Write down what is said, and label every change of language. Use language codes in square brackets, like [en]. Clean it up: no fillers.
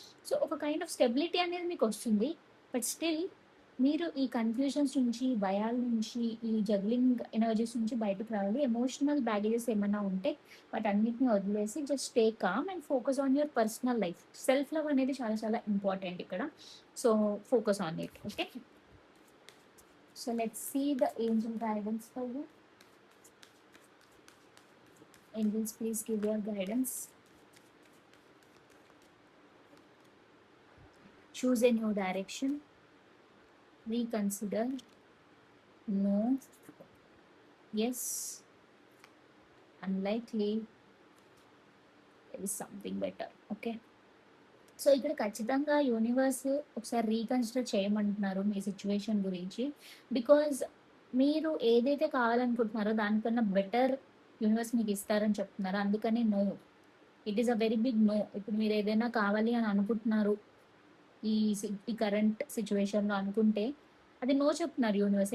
[te] So, ఒక kind of stability అనేది మీకొస్తుంది. But still మీరు ఈ కన్‌ఫ్యూజన్స్ నుంచి, భయాల నుంచి, ఈ జగ్లింగ్ ఎనర్జీస్ నుంచి బయటకి రావాలి. ఎమోషనల్ బ్యాగేజెస్ ఏమన్నా ఉంటే వాటన్నిటిని వదిలేసి [en] Just stay calm and focus on your personal life. [te] Self love అనేది చాలా చాలా ఇంపార్టెంట్ ఇక్కడ. [en] So, focus on it. Okay. So let's see the angel guidance for you. Angels, please give your guidance. Choose a new direction. Reconsider. No. Yes. Unlikely. There is something better. Okay. [te] So ఇక్కడ ఖచ్చితంగా universe ఒకసారి reconsider చేయమంటున్నారు మీ situation గురించి. Because మీరు ఏదైతే కావాలనుకుంటున్నారో దానికన్నా better universe మీకు ఇస్తారని చెప్తున్నారు. అందుకని no. [en] It is a very big no. [te] ఇప్పుడు మీరు ఏదైనా కావాలి అని అనుకుంటున్నారు ఈ కరెంట్ సిచ్యువేషన్‌లో అనుకుంటే, అది నో చెప్తున్నారు యూనివర్స్.